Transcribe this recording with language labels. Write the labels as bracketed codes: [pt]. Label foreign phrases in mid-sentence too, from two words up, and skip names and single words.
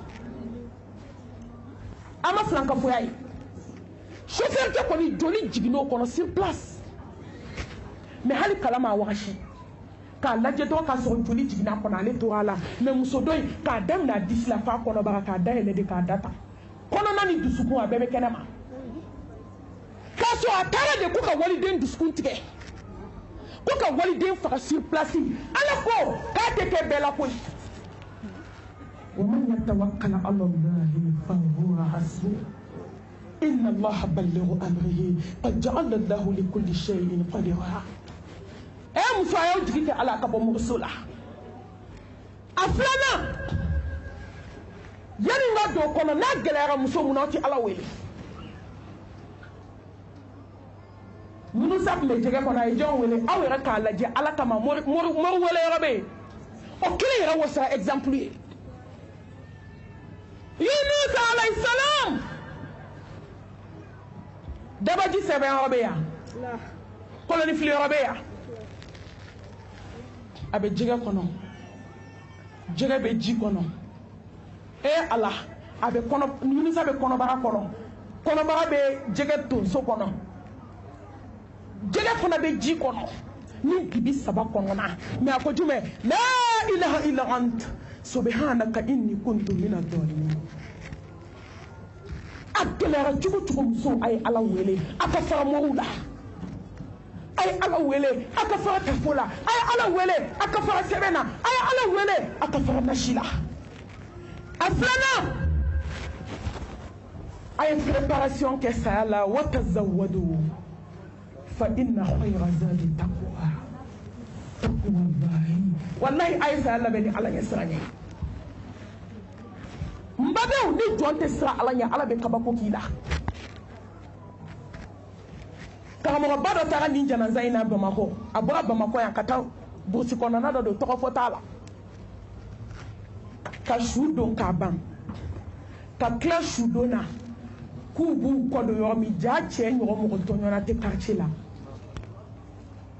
[bm] a ma filan ka foya ye chauffeur kɛ kɔni joli jiginn'o kɔnɔ [fr] sur place [bm] mais hali kala ma wagasi k'a lajɛ dɔrɔn k'a sɔrɔ joli jiginna kɔnɔ ale tora a la mais muso dɔ in k'a daminɛ a disi la f'a kɔnɔbara k'a dayɛlɛ de k'a data kɔnɔna ni dusukun a bɛɛ bɛ kɛnɛ ma k'a sɔrɔ a taara de ko ka waliden dusukun tigɛ ko ka waliden faga [fr] sur place [bm] ala ko k'a tɛ kɛ bɛɛ la koyi [ar] ومن يتوكل على الله فهو حسبه إن الله بلغ أمره قد جعل الله لكل شيء قدرا [bm] muso a y'o jigi kɛ ala ka bɔ muso la a filanan yanni n ka don o kɔnɔ n'a gɛlɛyara muso mun na aw tɛ ala wele Yunusa tun bɛ jɛgɛ kɔnɔ a ye jɔn wele aw yɛrɛ k'a lajɛ ala kama mori wele yɔrɔ bɛ yen o kelen yɛrɛ wasara exemple ye Yunusa [ar] عليه السلام [bm] dabaji sɛbɛn yɔrɔ bɛ yan koloni fili yɔrɔ bɛ yan a bɛ jɛgɛ kɔnɔ jɛgɛ bɛ ji kɔnɔ ala a bɛ Yunusa bɛ kɔnɔbara kɔnɔ kɔnɔbara bɛ jɛgɛ tonso kɔnɔ jɛgɛ fana bɛ ji kɔnɔ ni dibi 3 kɔnɔna mais a ko jumɛn [ar] لا إله إلا أنت سبحانك إني كنت من الظالمين [bm] a gɛlɛyara cogo muso a ye ala wele a ka fara mɔgɔw la a ye ala wele a ka fara tafo la a ye ala wele a ka fara sɛbɛn na a ye ala wele a ka fara nasi la a filanan a ye préparation kɛ saya la [ar] وتزودوا فإن خير الزاد التقوى [bm] wallahi a ye saya labɛn ni ala ɲɛ siran ye n badenw ni jɔn tɛ siran ala ɲɛ ala bɛ kabako k'i la karamɔgɔba dɔ taara nin janaza in na Bamakɔ a bɔra Bamakɔ yan ka taa burusi kɔnɔna dɔ don tɔgɔ fɔ t'a la ka su don k'a ban ka tila su don na k'u b'u kɔ don yɔrɔ min jaa cɛ ɲɔgɔn mɔgɔ tɔɲɔna tɛ quartier la